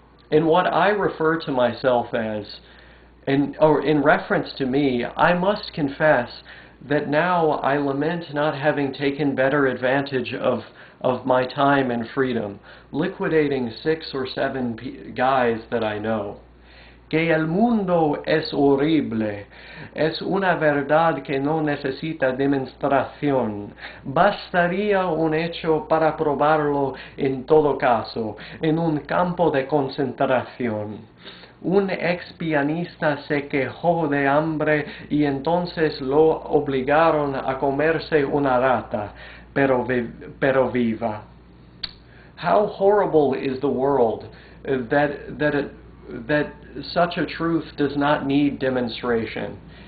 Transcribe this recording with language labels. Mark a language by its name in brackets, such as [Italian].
[English] In what I refer to myself as, in reference to me, I must confess that now I lament not having taken better advantage of my time and freedom, liquidating 6 or 7 guys that I know. [Spanish] Que el mundo es horrible, es una verdad que no necesita demostración. Bastaría un hecho para probarlo en todo caso, en un campo de concentración. Un ex pianista se quejó de hambre y entonces lo obligaron a comerse una rata, pero viva. [English] How horrible is the world that such a truth does not need demonstration.